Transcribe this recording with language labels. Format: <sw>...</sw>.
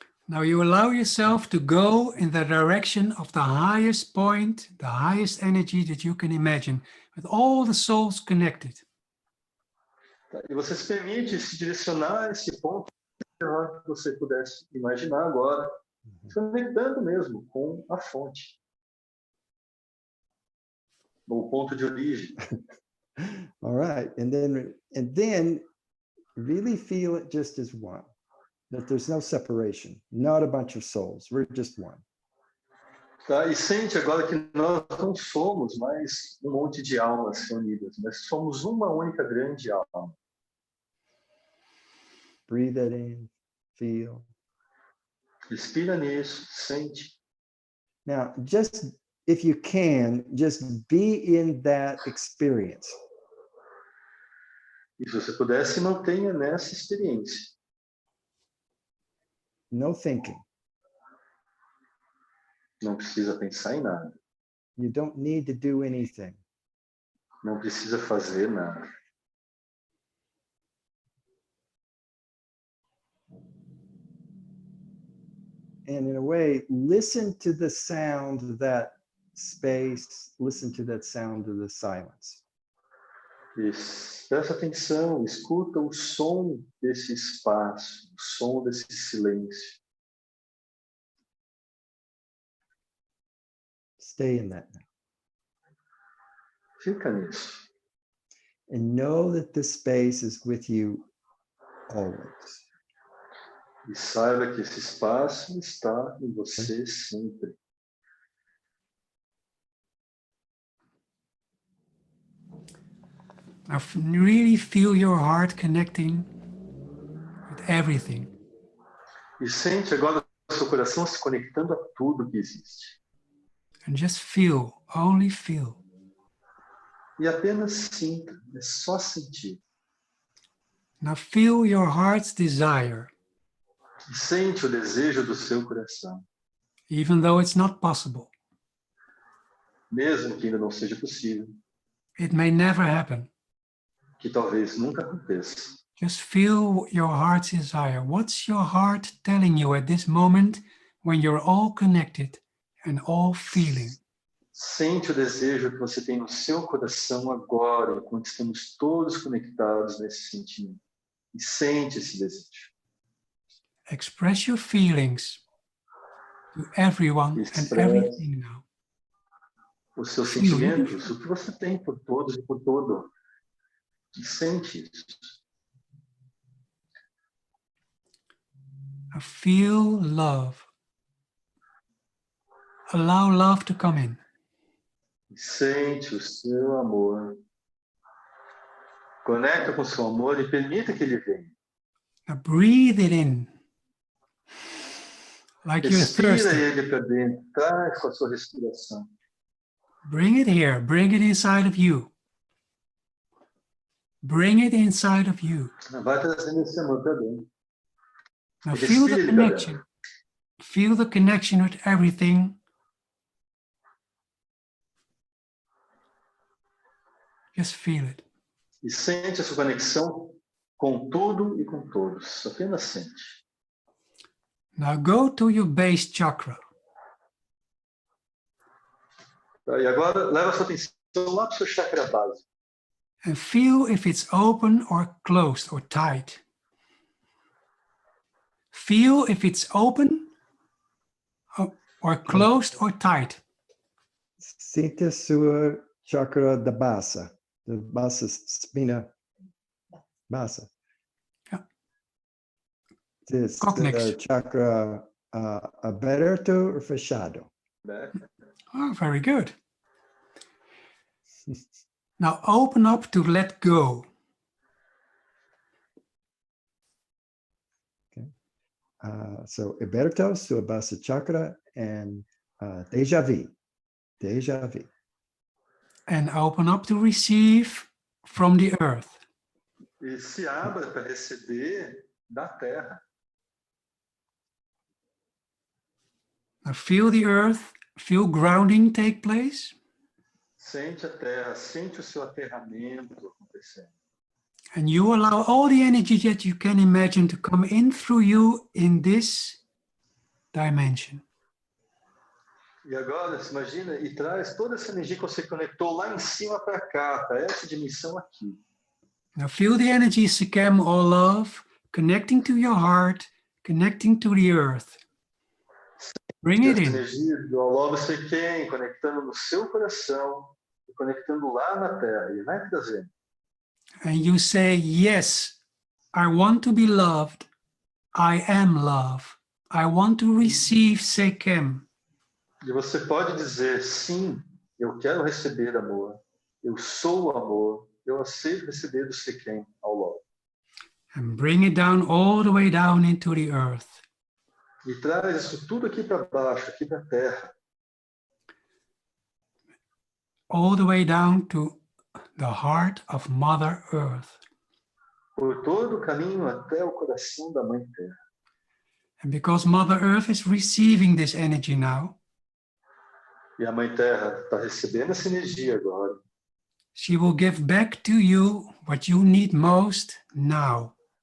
<en>Now you allow yourself to go in the direction of the highest point, the highest energy that you can imagine, with all the souls connected.</en> <pt>Tá? E você se permite se direcionar a esse ponto que você pudesse imaginar agora, se conectando mesmo com a fonte, o ponto de origem.</pt> <en>All right, and then really feel it just as one. That there's no separation, not a bunch of souls. We're just one.</en> <pt>Tá? E sente agora que nós não somos mais um monte de almas reunidas, mas somos uma única grande alma.</pt> <en>Breathe that in, feel.</en> <pt>Respira nisso, sente.</pt> <en>Now, just if you can, just be in that experience.</en> <pt>E se você puder, se mantenha nessa experiência.</pt> <en>No thinking.</en> <pt>Não precisa pensar em nada.</pt> <en>You don't need to do anything.</en> <pt>Não precisa fazer nada.</pt> <en>And in a way, listen to the sound of that space, listen to that sound of the silence.</en> <pt>E presta atenção, escuta o som desse espaço, o som desse silêncio.</pt> <en>Stay in that now.</en> <pt>Fica nisso.</pt> <en>And know that this space is with you always.</en> <pt>E saiba que esse espaço está em você sempre.</pt> <en>Now really feel your heart connecting with everything.</en> <pt>E sente agora o seu coração se conectando a tudo que existe.</pt> <en>And just feel, only feel.</en> <pt>E apenas sinta, é só sentir.</pt> <en>Now feel your heart's desire,</en> <pt>E sente o desejo do seu coração.</pt> <en>even though it's not possible.</en> <pt>Mesmo que ainda não seja possível,</pt> <en>It may never happen.</en> <pt>que talvez nunca aconteça.</pt> <en>Just feel your heart's desire. What's your heart telling you at this moment when you're all connected and all feeling?</en> <pt>Sente o desejo que você tem no seu coração agora, enquanto estamos todos conectados nesse sentimento. E sente esse desejo.</pt> <en>Express your feelings to everyone and Express everything now.</en> <pt>os seus</pt> <en>Feel.</en> <pt>sentimentos, o que você tem por todos e por todo. E sente isso.</pt> <en>Now feel love. Allow love to come in.</en> <pt>E sente o seu amor. Conecta com o seu amor e permita que ele venha.</pt> <en>Now breathe it in. Like you're</en> <pt>Respira</pt> <en>thirsty.</en> <pt>ele para dentro. Traz com a sua respiração.</pt> <en>Bring it here. Bring it inside of you. Bring it inside of you.</en> <pt>Vai trazendo esse amor para dentro.</pt> <en>Now feel the connection. Feel the connection with everything. Just feel it.</en> <pt>E sente a sua conexão com tudo e com todos. Apenas sente.</pt> <en>Now go to your base chakra.</en> <pt>Tá? E agora leva a sua atenção lá para o seu chakra base.</pt> <en>And feel if it's open or closed or tight. Feel if it's open or closed or tight.</en> <pt>Sinta sua chakra da base,</pt> <en>the base spina base. Yeah. This</en> <pt>Conexão. chakra aberto</pt> <en>or</en> <pt>fechado?</pt> <en>Oh, very good. Now open up to let go. Okay. So</en> <pt>aberto, sua base chakra,</pt> <en>and déjà vu. Déjà vu. And open up to receive from the earth.</en> <pt>E se abra para receber da terra.</pt> <en>Now feel the earth, feel grounding take place.</en> <pt>Sente a terra, sente o seu aterramento acontecendo.</pt> <en>And you allow all the energy that you can imagine to come in through you in this dimension.</en> <pt>E agora, se imagina, e traz toda essa energia que você conectou lá em cima para cá, para essa dimensão aqui.</pt> <en>Now feel the energy, Sekhem, or love, connecting to your heart, connecting to the earth. Bring it</en> <pt>Essa</pt> <en>in.</en> <pt>energia do Lobo Sekhem, conectando no seu coração e conectando lá na terra. E vai trazendo.</pt> <en>And you say, yes, I want to be loved. I am love. I want to receive Sekhem.</en> <pt>E você pode dizer, sim, eu quero receber amor. Eu sou amor. Eu aceito receber do Sekhem ao Lobo.</pt> <en>And bring it down all the way down into the earth.</en> <pt>E traz isso tudo aqui para baixo, aqui para a terra.</pt> <en>All the way down to the heart of Mother Earth.</en> <pt>por todo o caminho até o coração da Mãe Terra.</pt> <en>And because Mother Earth is receiving this energy now,</en> <pt>E a Mãe Terra está recebendo essa energia agora.</pt> <en>she will give back to you what you need most now.</en>